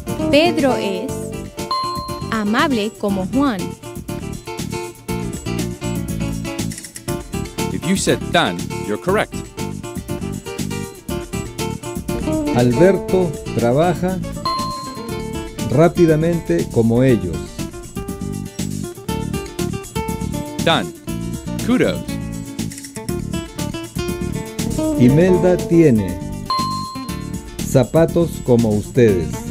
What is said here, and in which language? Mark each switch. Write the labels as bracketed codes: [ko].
[es] Pedro es amable como Juan. [en] If you said tan, you're correct. [es] Alberto trabaja rápidamente como ellos. [en] Tan. Kudos. [es] Imelda tiene zapatos como ustedes.